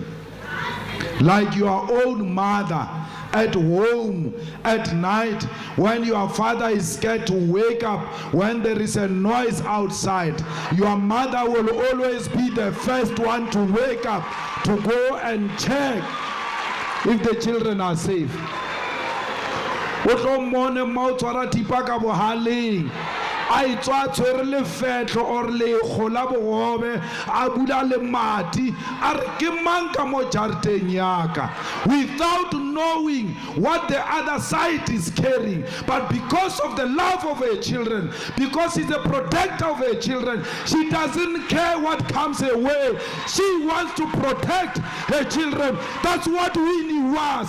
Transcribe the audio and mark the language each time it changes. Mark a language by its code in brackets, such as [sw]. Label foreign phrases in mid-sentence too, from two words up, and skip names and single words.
[en] Like your own mother at home at night when your father is scared to wake up, when there is a noise outside, your mother will always be the first one to wake up to go and check if the children are safe. [tn] a itswa tshwere lefetlo or lekgo la bogobe a bula le mati a re ke mang ka mo jareteng yaka, [en] without knowing what the other side is carrying. But because of the love of her children, because she's a protector of her children, she doesn't care what comes her way. She wants to protect her children. That's what Winnie was.